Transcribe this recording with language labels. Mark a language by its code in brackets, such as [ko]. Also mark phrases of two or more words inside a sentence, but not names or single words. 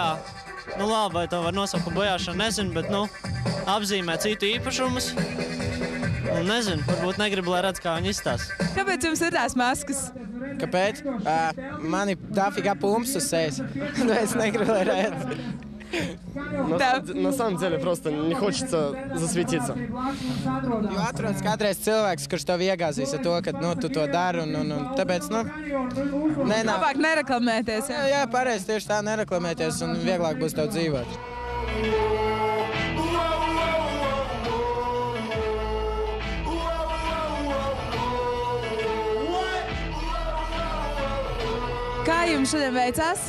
[lv] Nu labi, vai to var nosaukt par bojāšanu, nezinu, bet, nu, apzīmē citu īpašumus. Un nezinu, varbūt negribu, lai redz, kā viņi izstās. Kāpēc jums ir tās maskas? Kāpēc? Man ir dafīgā pumps uz sejas. Es negribu, lai redz. [ru] На самом деле просто не хочется засветиться. [lv] Jo atrodas kādreiz cilvēks, kurš tev iegāzīs ar to, ka tu to dari, un tāpēc, Labāk nereklamēties, jā? Jā, pareizi, tieši tā, nereklamēties, un vieglāk būs tev dzīvot. Kā jums šodien veicās?